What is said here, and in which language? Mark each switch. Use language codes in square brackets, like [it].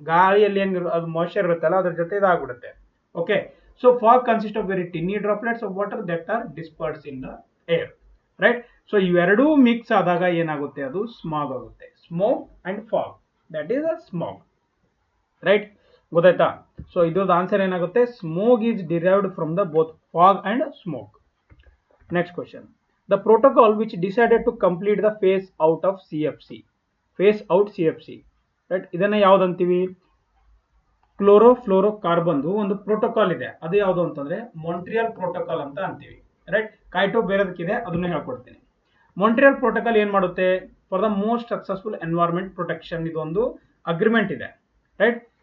[kn] ಗಾಳಿಯಲ್ಲಿ ಏನ್ ಅದು ಮಾಯಿಶ್ಚರ್ ಇರುತ್ತಲ್ಲ ಅದ್ರ ಜೊತೆ ಇದಾಗ್ಬಿಡುತ್ತೆ. [en] Okay, so fog consist of very tiny droplets of water that are disperse in the air, right. [kn] So ಇವೆರಡೂ ಮಿಕ್ಸ್ ಆದಾಗ ಏನಾಗುತ್ತೆ, ಅದು ಸ್ಮಾಗ್ ಆಗುತ್ತೆ. [en] smoke and fog, that is a smog, [kn] right. ಗೊತ್ತಾಯ್ತಾ. ಸೊ ಇದ್ರದ್ದು ಆನ್ಸರ್ ಏನಾಗುತ್ತೆ, [en] Smog is derived from the both fog and smoke. Next question, the protocol which decided to complete the phase out of CFC, phase out CFC, right. [kn] ಇದನ್ನ ಯಾವ್ದು ಅಂತೀವಿ, chlorofluorocarbon ಒಂದು protocol ಇದೆ, ಅದು ಯಾವುದು ಅಂತಂದ್ರೆ ಮಾಂಟ್ರಿಯಲ್ ಪ್ರೋಟೋಕಾಲ್ ಅಂತ ಅಂತೀವಿ, ರೈಟ್. ಕೈಟೋ ಬೇರೆದಕ್ಕಿದೆ, ಅದನ್ನ ಹೇಳ್ಕೊಡ್ತೀನಿ. ಮಾಂಟ್ರಿಯಲ್ ಪ್ರೋಟೋಕಾಲ್ ಏನ್ ಮಾಡುತ್ತೆ, [en] for the most successful environment protection [kn] ಇದೊಂದು ಅಗ್ರಿಮೆಂಟ್ ಇದೆ, ರೈಟ್.